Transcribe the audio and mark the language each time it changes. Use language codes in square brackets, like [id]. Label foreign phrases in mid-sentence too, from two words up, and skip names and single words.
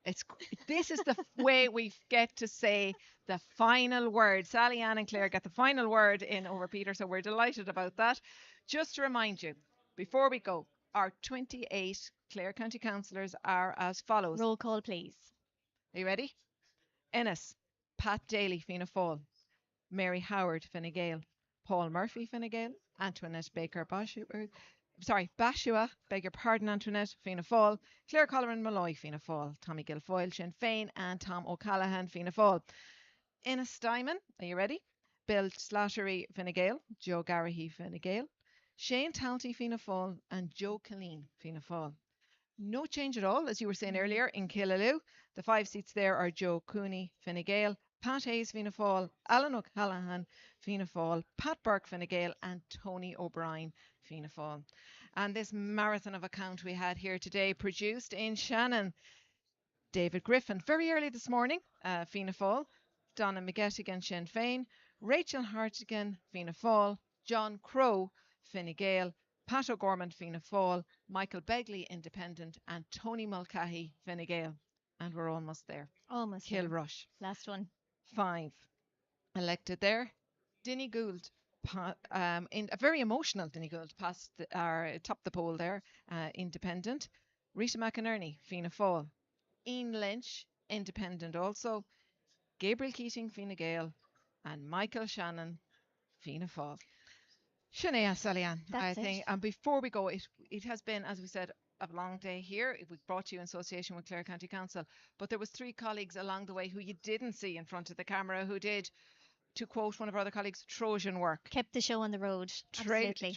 [en] This is the way we get to say the final word. Sally Ann and Claire get the final word in over Peter, so we're delighted about that. Just to remind you, before we go, our 28 Clare County councillors are as follows. Roll call, please. Are you ready? Ennis, Pat Daly, Fianna Fáil, Mary Howard, Fine Gael, Paul Murphy, Fine Gael, Antoinette Baker Bashua, beg your pardon, Antoinette, Fianna Fáil, Claire Colleran Malloy, Fianna Fáil, Tommy Guilfoyle, Sinn Féin, and Tom O'Callaghan, Fianna Fáil. Innes Diamond, are you ready? Bill Slattery, Fine Gael, Joe Garrahy, Fine Gael, Shane Talty, Fianna Fáil, and Joe Killeen, Fianna Fáil. No change at all, as you were saying earlier, in Killaloo. The 5 seats there are Joe Cooney, Fine Gael, Pat Hayes, Fianna Fáil, Alan O'Callaghan, Fianna Fáil, Pat Burke, Fine Gael, and Tony O'Brien, Fianna Fáil. And this marathon of account we had here today, produced in Shannon. David Griffin, very early this morning, Fianna Fáil, Donna McGettigan, Sinn Féin, Rachel Hartigan, Fianna Fáil, John Crow, Fine Gael, Pat O'Gorman, Fianna Fáil, Michael Begley, Independent, and Tony Mulcahy, Fine Gael. And we're almost there. Almost Kilrush. there. Last one. 5 elected there. Dinny Gould, in a very emotional Dinny Gould, topped the poll there, Independent. Rita McInerney, Fianna Fáil. Ian Lynch, Independent also. Gabriel Keating, Fine Gael, and Michael Shannon, Fianna Fáil. Sinead Salian, I think. And before we go, it has been, as we said, a long day here. We brought to you in association with Clare County Council, but there was 3 colleagues along the way who you didn't see in front of the camera who did, to quote one of our other colleagues, Trojan work. Kept the show on the road. Absolutely.